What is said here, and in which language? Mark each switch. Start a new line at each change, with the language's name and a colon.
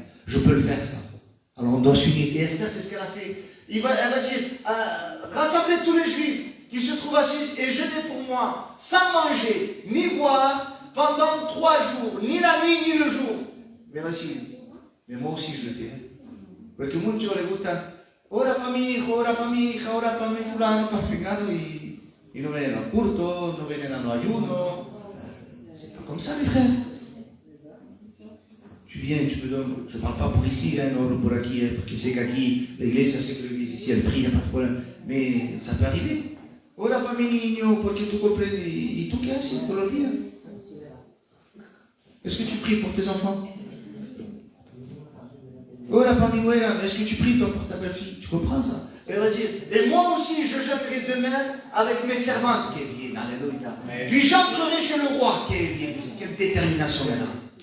French: Je peux le faire ça. Alors on doit s'unir. Et Esther, c'est ce qu'elle a fait. Elle va dire, rassemblez tous les juifs qui se trouvent assis et jeûnez pour moi, sans manger, ni boire, pendant 3 jours, ni la nuit, ni le jour. Mais moi aussi je le fais.
Spanish: Porque muchos les gusta, ora para mi hijo, ora para mi hija, ora para mi fulano, para fulano, y no vienen al culto, no vienen a los ayunos.
French: C'est pas comme ça les frères. Tu viens, tu me donnes, je ne parle pas pour ici, non pour aquí, parce que c'est qu'aquí, l'église, c'est que l'église ici, elle prie, il n'y a pas de problème. Mais ça peut arriver.
Spanish: Ora para mi niño, porque tu comprendes, y tú qué haces todos los días.
French: Est-ce que tu pries pour tes enfants?
Spanish: Ora para mi güera,
French: est-ce que tu pries toi pour ta belle-fille? Tu comprends ça? Elle va dire, et moi aussi je jeûnerai demain avec mes servantes, qui est bien, alléluia. Puis j'entrerai chez le roi, qui est bien, quelle détermination maintenant.